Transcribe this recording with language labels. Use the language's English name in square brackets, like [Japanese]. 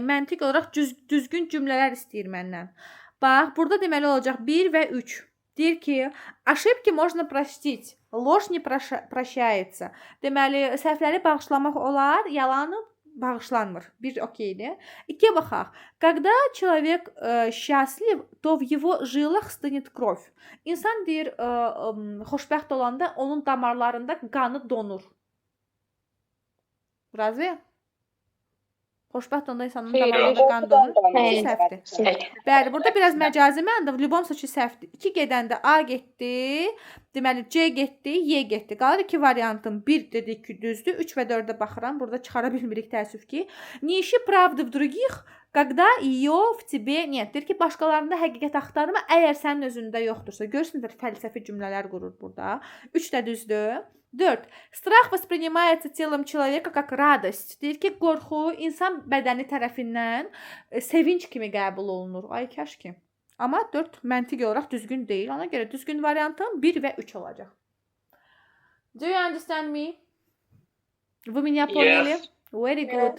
[Azerbaijani] Məntiq olaraq düzgün cümlələr istəyir məndən. Bax, burada deməli olacaq 1 və 3. Deyir ki, [Russian] ошибки можно простить. Ложь не прощается. [Azerbaijani] Deməli, səhvləri bağışlamaq olar, yalanı bağışlanmır. Bir okeydir. İkiye baxaq. [Russian] Когда человек счастлив, то в его жилах стынет кровь. [Azerbaijani] İnsan deyir, xoşbəxt olanda onun damarlarında qanı donur. Razı? Xoşbəxt olanda insanın Xeyr, damarlarında qan donur. Xeyr. Səhvdir. Bəli, burada biraz məcazi mənada. [Russian] В любом случае [Azerbaijani] səhvdir. 2 gedəndə A getdi, deməli C getdi, Y getdi. Qalır 2 variantın. 1 dedik ki, düzdür. 3 və 4-ə baxıram. Burada çıxara bilmirik təəssüf ki. [Russian] Не ищи правды в других, когда ее в тебе нет. [Azerbaijani] Deyir ki, başqalarında həqiqət axtarma, əgər sənin özündə yoxdursa. Görürsünüzlər, fəlsəfi cümlələr qurur burada. 3 də düzdür. 4. [Russian] Strah воспринимается телом человека как радость. [Azerbaijani] Deyir ki, qorxu insan bədəni tərəfindən sevinç kimi qəbul olunur. Ay kaş ki. Amma 4 məntiqi olaraq düzgün deyil. Ona görə düzgün variantım 1 və 3 olacaq. [English] Do you understand me? [Russian] Вы меня поняли? [English] Yes. Very good.